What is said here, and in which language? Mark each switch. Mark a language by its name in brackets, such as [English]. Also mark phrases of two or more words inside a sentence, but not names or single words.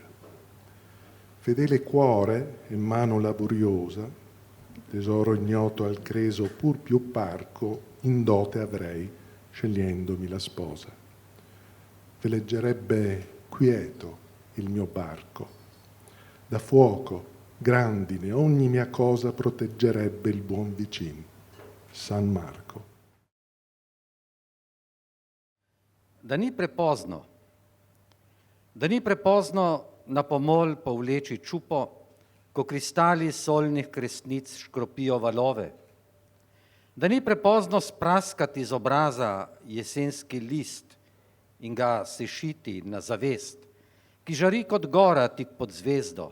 [Italian] Fedele cuore e mano laboriosa, tesoro ignoto al creso pur più parco, in dote avrei, scegliendomi la sposa. Veleggerebbe quieto il mio barco. Da fuoco, grandine, ogni mia cosa proteggerebbe il buon vicin, San Marco. [Slovenian] Da ni prepozno na pomol povleči čupo, ko kristali solnih kresnic škropijo valove. Da ni prepozno spraskati z obraza jesenski list in ga sešiti na zavest, ki žari kot gora tik pod zvezdo.